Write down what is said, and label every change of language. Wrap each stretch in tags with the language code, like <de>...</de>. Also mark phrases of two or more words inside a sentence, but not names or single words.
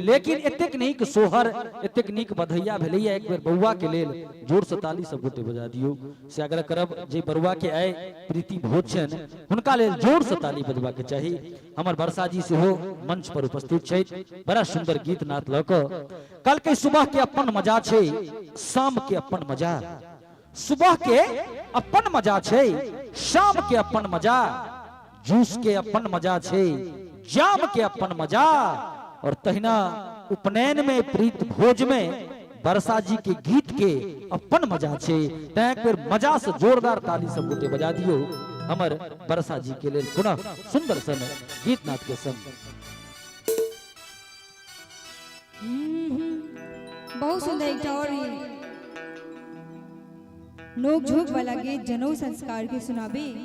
<mai>लेकिन एतेक नीक सोहर, एतेक नीक बधैया भेलैया, एक बेर बउआ के लेल जोर से ताली सब गोटे बजा दियौ। से आग्रह करब जे बरुआ के आइ प्रीति भोज छनि हुनका लेल जोर से ताली बजबा के चाही। हमर वर्षा जी सेहो मंच पर उपस्थित छथि, बड़ा सुंदर गीत नाद लऽ कऽ। कल के सुबह के अपन मजा छै, शाम के अपन मजा, सुबह के अपन मजा छै, शाम के अपन मजा, जूस के अपन मजा छै, जाम के अपन मजा, और तहिना उपनयन में प्रीत भोज में वर्षा जी के गीत के अपन मजा छै। तैं एक बेर मजा से जोरदार ताली सब गोटे बजा दियो हमर वर्षा जी के लेल पुनः सुंदर सन गीत नाद के संग। बहुत सुंदर एकटा और नोक झोंक वाला गीत जनऊ संस्कार के सुनाबी।</mai>